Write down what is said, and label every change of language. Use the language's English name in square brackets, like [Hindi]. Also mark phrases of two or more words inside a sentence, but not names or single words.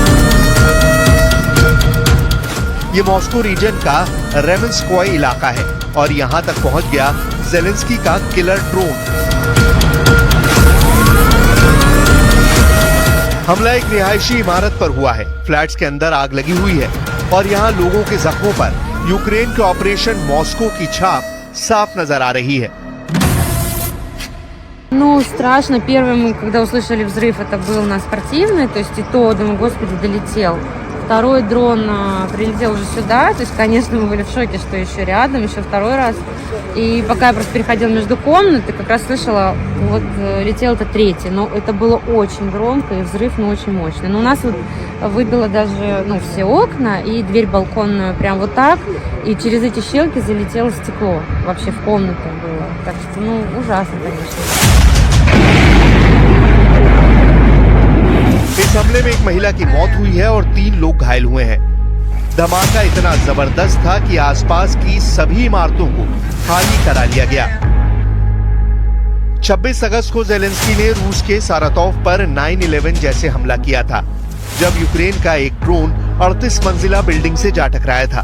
[Hindi] ये मॉस्को रीजन का रेमेंस्कोय इलाका है और यहां तक पहुंच गया ज़ेलेंस्की का [English] killer drone. [Hindi] हमला एक रिहायशी इमारत पर हुआ है। फ्लैट्स के अंदर आग लगी हुई है और यहाँ लोगों के जख्मों पर यूक्रेन के ऑपरेशन मॉस्को की छाप साफ नजर आ रही है। [Russian] Ну, страшно. Первый мы, когда услышали взрыв, это был на спортивной, то есть и то, думаю, господи, долетел. Второй дрон прилетел уже сюда, то есть, конечно, мы были в шоке, что еще рядом, еще второй раз. И пока я просто переходила между комнат, и как раз слышала, вот летел это третий, но это было очень громко, и взрыв, очень мощный. Но у нас вот выбило даже, все окна, и дверь балконную прям вот так, и через эти щелки залетело стекло, вообще в комнату было. Так что, ужасно, конечно. [Hindi] इस हमले में एक महिला की मौत हुई है और 3 लोग घायल हुए हैं। धमाका इतना जबरदस्त था कि आसपास की सभी इमारतों को खाली करा लिया गया। 26 अगस्त को ज़ेलेंस्की ने रूस के सारातोव पर 9/11 जैसे हमला किया था, जब यूक्रेन का एक ड्रोन 38 मंजिला बिल्डिंग से जा टकराया था।